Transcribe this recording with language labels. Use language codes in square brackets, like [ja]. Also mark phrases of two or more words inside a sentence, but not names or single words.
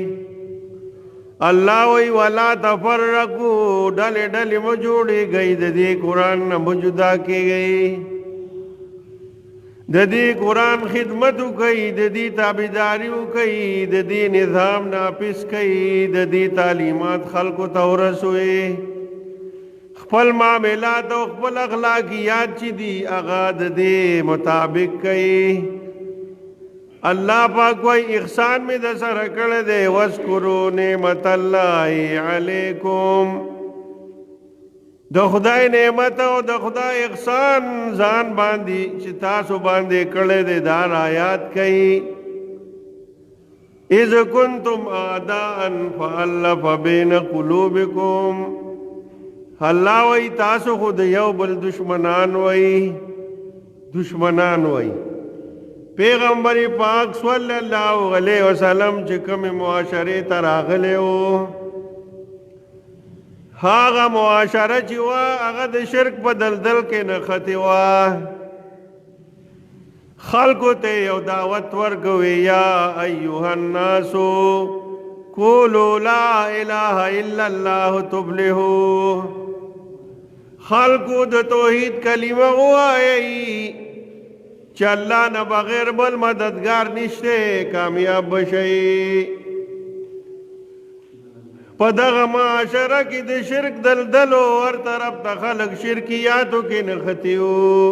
[ps] الله وی [ar] ولا تفرقوا [ps] ډلې ډلې مو جوړېږئ د دې قرآن نه مو جدا کېږئ د دې قرآن خدمت وکئ د دې تابعداري وکئ د دې نظام نافذ کئ د دې تعلیمات خلقو ته ورسوئ خپل معاملات او خپل اخلاقیات چې دي هغه د دې مطابق کئ. اللہ پاک کوئی احسان میں د سره کړه دے [ar] واذکروا نعمت الله علیکم [ps] د خدای نعمت او د خدای احسان ځان باندې چې تاسو باندې کړه دے دار آیات کئ. [ar] اذ کنتم اعداء فالف بین قلوبکم [ps] الله وی تاسو خود یو بل دشمنان وی پیغمبر پاک [ar] صلی اللہ علیہ وسلم [ps] چې کوم معاشره ته راغلی و هغه معاشره چې وه هغه د شرک په دلدل کې نښتې وه. خلکو ته یو دعوت ورکوي [ar] یا ایها الناس قولوا لا اله الا الله تفلحوا. [ps] خلکو د توحید کلمه ووایي چې الله نه بغیر بل مددگار نشته کامیاب بشئ. په دغه معاشره کې د شرک دلدلو هر طرف ته خلک شرکیاتو کې نښتي وو.